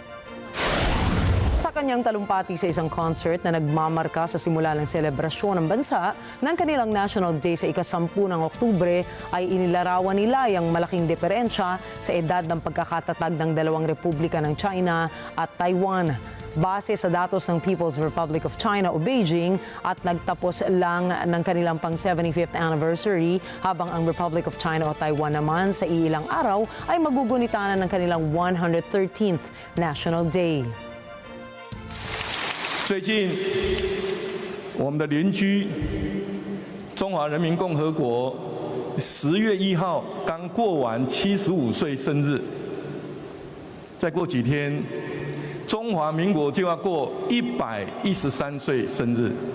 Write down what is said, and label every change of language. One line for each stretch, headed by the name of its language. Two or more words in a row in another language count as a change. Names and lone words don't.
Filipino: Sa kanyang talumpati sa isang concert na nagmamarka sa simula ng selebrasyon ng bansa ng kanilang National Day sa ika-10 ng Oktubre, ay inilarawan nila ang malaking diferensya sa edad ng pagkakatatag ng dalawang republika ng China at Taiwan. Base sa datos ng People's Republic of China o Beijing at nagtapos lang ng kanilang pang
English: 75th anniversary,
Filipino: habang ang Republic of China o Taiwan naman sa iilang araw ay magugunitanan ng kanilang 113th National Day.
Chinese: 最近，我们的邻居中华人民共和国10月1号刚过完75岁生日，再过几天，中华民国就要过113岁生日。